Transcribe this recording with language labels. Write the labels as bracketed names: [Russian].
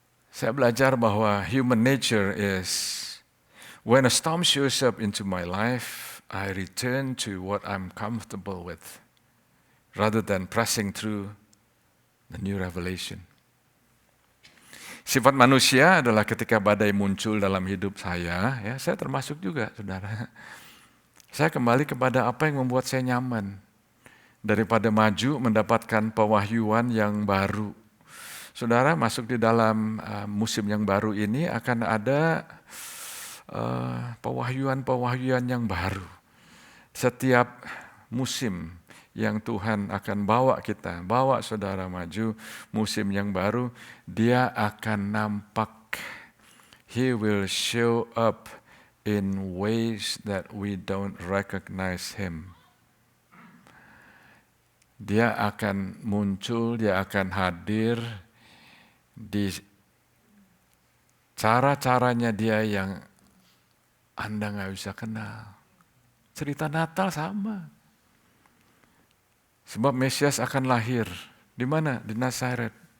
[Indonesian] Saya belajar bahwa [English] human nature is, when a storm shows up into my life, I return to what I'm comfortable with, rather than pressing through the new revelation. [Indonesian] Sifat manusia adalah ketika badai muncul dalam hidup saya, ya saya termasuk juga, saudara. Saya kembali kepada apa yang membuat saya nyaman, daripada maju mendapatkan pewahyuan yang baru. Saudara, masuk di dalam musim yang baru ini akan ada pewahyuan-pewahyuan yang baru. Setiap musim yang Tuhan akan bawa kita, bawa saudara maju, musim yang baru, dia akan nampak. [English] He will show up in ways that we don't recognize him. [Indonesian] Dia akan muncul, dia akan hadir di cara-caranya dia yang Anda nggak bisa kenal. Cerita Natal sama. Sebab Mesias akan lahir. Di mana? Di Nazaret.